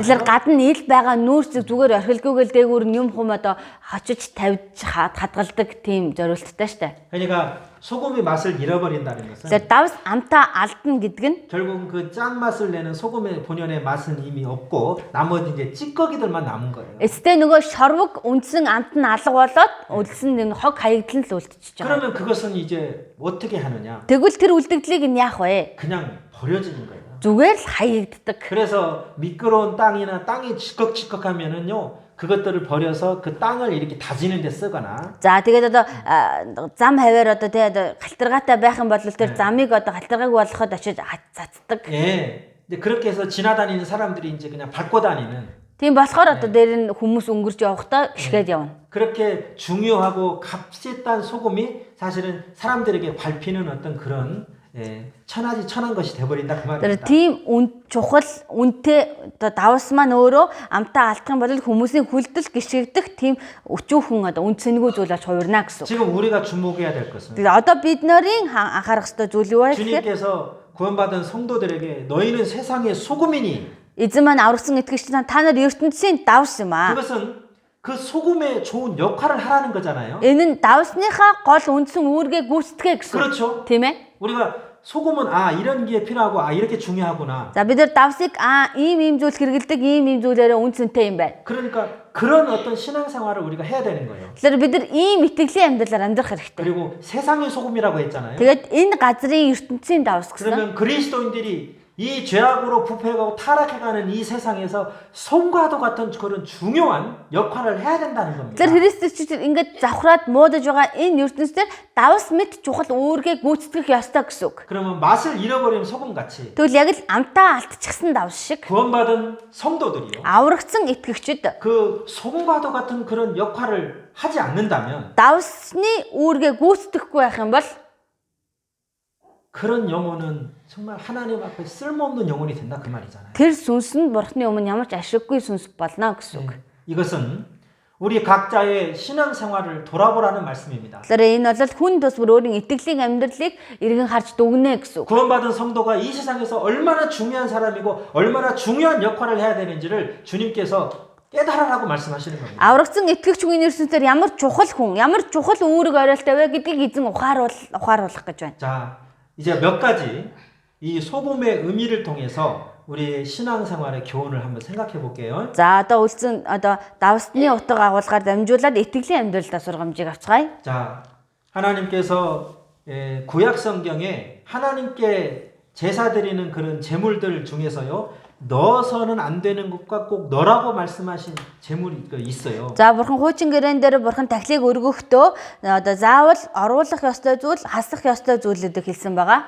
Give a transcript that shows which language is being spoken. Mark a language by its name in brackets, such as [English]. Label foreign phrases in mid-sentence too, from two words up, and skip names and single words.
[Mongolian] Тэгэхээр гадна ил байгаа нүүрсийг зүгээр орхилгүйгээл дээгүүр нь юм хум одоо хачиж тавьж хадгалдаг тийм зориулттай штэ. [Korean] 그러니까 소금이 맛을 잃어버린다는 것은 [Mongolian] За давс амтаа алдна гэдэг нь [Korean] 결국은 그 짠맛을 내는 소금의 본연의 맛은 이미 없고 나머지 이제 찌꺼기들만 남은 거예요. [Mongolian] эцтэй нөгөө шорвог үндсэн амт нь алга болоод үлдсэн нэг хог хаягдал нь л үлдчихэж байгаа. [Korean] 그러면 그것은 이제 어떻게 하느냐? [Mongolian] Тэгвэл тэр үлдэгдлийг нь яах вэ? [Korean] 그냥 버려지는 거예요. [Mongolian] Зүгээр л хаягддаг. [Korean] 그래서 미끄러운 땅이나 땅이 지컥지컥하면은요 그것들을 버려서 그 땅을 이렇게 다지는 데 쓰거나 [Mongolian] За тэгээд одоо зам хаваар одоо тэгээд галтаргаатай байх юм бол тэр замыг одоо галтаргааг болгоход очиж цацдаг. [Korean] 예. 이제 그렇게 해서 지나다니는 사람들이 이제 그냥 밟고 다니는 [Mongolian] Тийм болохоор одоо дээр нь хүмүүс өнгөрч явахдаа шигээд явна. [Korean] 그렇게 중요하고 값있던 소금이 사실은 사람들에게 밟히는 어떤 그런 천하지 천한 것이 돼버린다 그 [Mongolian] Тэр [Korean] 말입니다. [Mongolian] тийм чухал үнэтэй одоо давс маань өөрөө амтаа алдах юм бол хүмүүсийн хүлдэл гიშгдэх тийм өчүүхэн одоо үн цэнгүй зүйл болж хувирна гэсэн. [Korean] 지금 우리가 주목해야 될 것은 [Mongolian] Тэгээд одоо бид нарын анхаарах ёстой зүйл юу вэ гэхээр [Korean] 주님께서 구원받은 성도들에게 너희는 세상의 소금이니 [Mongolian] эзэн маань аврагсан итгэгч та нар ертөнцийн давс юм аа. [Korean] 그것은 그 소금의 좋은 역할을 하라는 거잖아요. [Mongolian] Энэ нь давсныхаа гол үндсэн үүргээ гүйцэтгэе гэсэн. [Korean] 그렇죠. [Mongolian] Тийм ээ. [Korean] 우리가 소금은 이런 게 필요하고 이렇게 중요하구나. [Mongolian] За бид нар давсыг ийм зүйл хэрэгэлдэг ийм зүйлээрээ үнцэнтэй юм байна. [Korean] 그러니까 그런 어떤 신앙생활을 우리가 해야 되는 거예요. [Mongolian] Тэгэхээр бид нар ийм итгэлийн амьдралаар амьдрах хэрэгтэй. [Korean] 그리고 세상의 소금이라고 했잖아요. [Mongolian] Тэгээд энэ газрын ертөнцийн давс гэсэн. [Korean] 그러면 그리스도인들이 이 죄악으로 부패하고 타락해가는 이 세상에서 솜과도 같은 그런 중요한 역할을 해야 된다는 겁니다. [Mongolian] Тэгэхээр христчүүд ингээд завхраад муудаж байгаа энэ ертөнцийн давс мэт чухал үүргээ гүйцэтгэх ёстой гэсэн үг. [Korean] 그러면 맛을 잃어버린 소금같이 [Mongolian] Тэгвэл яг л амтаа алдчихсан давс шиг [Korean] 구원받은 성도들이요. [Mongolian] аврагдсан итгэгчид [Korean] 그 소금과도 같은 그런 역할을 하지 않는다면 [Mongolian] давсны үүргээ гүйцэтгэхгүй байх юм бол [Korean] 그런 영혼은 정말 하나님 앞에 쓸모없는 영혼이 된다 그 말이잖아요. [Mongolian] тэр сүнс нь бурхны өмнө ямар ч ашиггүй сүнс болно гэсэн үг. [Korean] 이것은 우리 각자의 신앙생활을 돌아보라는 말씀입니다. [Mongolian] Тэгэхээр энэ бол хүн тусмар өөрийн итгэлийн амьдралыг эргэн харж дүгнэ гэсэн үг. [Korean] 구원받은 성도가 이 세상에서 얼마나 중요한 사람이고 얼마나 중요한 역할을 해야 되는지를 주님께서 깨달으라고 말씀하시는 겁니다. [Mongolian] Аврагдсан итгэгч хүний ертөнцөөр ямар чухал хүн, ямар чухал үүрэг оройлтой вэ гэдгийг эзэн ухааруулах гэж байна. [Korean] 자, 이제 몇 가지 이 소금의 의미를 통해서 우리의 신앙생활의 교훈을 한번 생각해 볼게요. [Mongolian] За одоо үлдсэн одоо давсны утга агуулгаар дамжуулаад итгэлийн амьдралдаа сургамжийг авцгаая. [Korean] 자, 하나님께서 구약 성경에 하나님께 제사 드리는 그런 제물들 중에서요. 넣어서는 안 되는 것과 꼭 넣으라고 말씀하신 제물이 있어요. [Mongolian] За бурхан хуучин гэрээн дээр бурхан тахилыг өргөхдөө одоо заавал оруулах ёстой зүйл, хасах ёстой зүйлүүдийг хэлсэн байгаа.